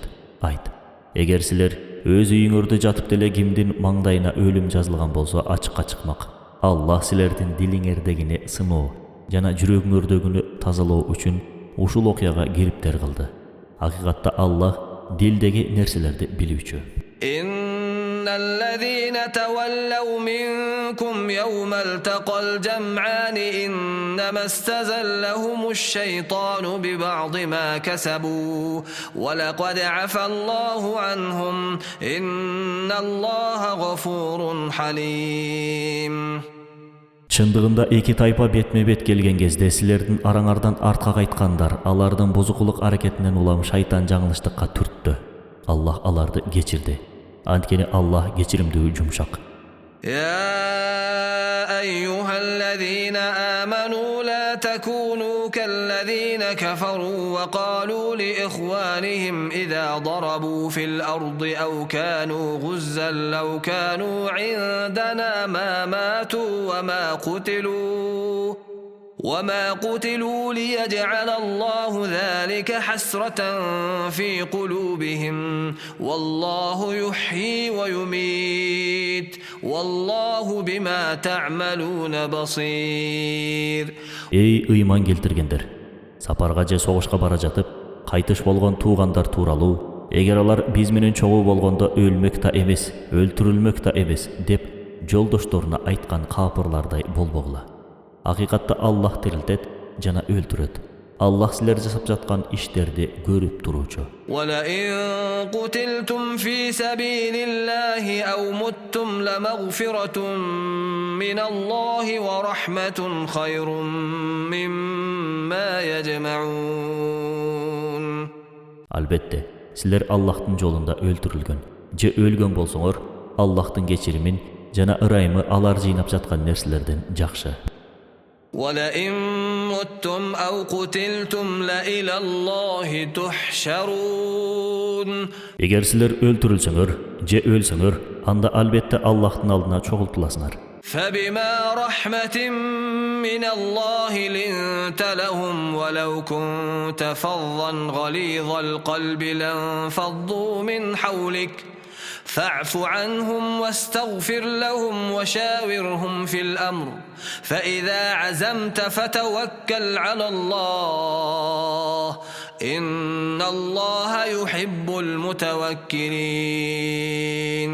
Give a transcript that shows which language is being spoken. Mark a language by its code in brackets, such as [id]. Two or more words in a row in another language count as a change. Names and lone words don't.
[ky] Айт, эгер силер өз үйүңөрдө жатып деле кимдин маңдайына өлүм жазылган болсо ачыкка чыкмак. Аллах силердин дилиңердегини сыноо жана жүрөгүңөрдөгүнү тазалоо үчүн ушул окуяга кириптер кылды. Акыйкатта Аллах дилдеги нерселерди билүүчү. [ar] إن الذين تولوا منكم يوم التقى الجمعان إنما استزلهم الشيطان ببعض ما كسبوا ولقد عفى الله عنهم إن الله غفور حليم. [ky] Чындыгында эки тайпа бетме-бет келген кезде силердин араңардан артка кайткандар алардын бузукулук аракетинен улам шайтан жаңылыштыкка түрттү. Аллах аларды кечирди. Анткени Аллах кечиримдүү жумшак. [ar] يا أيها الذين آمنوا لا تكونوا كالذين كفروا وقالوا لإخوانهم إذا ضربوا في الأرض أو كانوا غزا لو كانوا عندنا ما ماتوا وما قتلوا ليجعل الله ذلك حسرة في قلوبهم والله يحيي ويميت والله بما تعملون بصير. [ky] Ey ыйман келтиргендер, сапарга же согушка бара жатып, кайтыш болгон туугандар тууралуу, эгер алар биз менен чогуу болгондо өлмөк да эмес, өлтүрүлмөк да эмес деп жолдошторуна айткан капырлардай болбогула. Акыйкатта Аллах тирилтет жана өлтүрөт. Аллах силер жасап жаткан иштерди көрүп туруучу. [ar] وَلَئِن قُتِلْتُمْ فِي سَبِيلِ اللَّهِ أَوْ مُتُّمْ لَمَغْفِرَةٌ مِّنَ اللَّهِ وَرَحْمَةٌ خَيْرٌ مِّمَّا يَجْمَعُونَ. [ky] Албетте, силер Аллахтын жолунда өлтүрүлгөн же өлгөн болсоңор, Аллахтын кечиримин жана ырайымы алар жыйнап жаткан нерселерден жакшы. [ar] وَلَئِن مُتُّمْ أَوْ قُتِلْتُمْ لَإِلَى اللَّهِ تُحْشَرُونَ. [ky] Эгер сиздер өлдүрүлсөңөр, же өлсөңөр, анда албетте Аллахтын алдына чогултуласыңар. [ar] فَبِمَا رَحْمَةٍ مِّنَ اللَّهِ لِنْتَ لَهُمْ وَلَوْ كُنْتَ فَظًّا غَلِيظَ الْقَلْبِ لَانفَضُّوا مِنْ حَوْلِكَ فَاعْفُ عَنْهُمْ وَاسْتَغْفِرْ لَهُمْ وَشَاوِرْهُمْ فِي الْأَمْرِ فَإِذَا عَزَمْتَ فَتَوَكَّلْ عَلَى اللَّهِ إِنَّ اللَّهَ يُحِبُّ الْمُتَوَكِّلِينَ.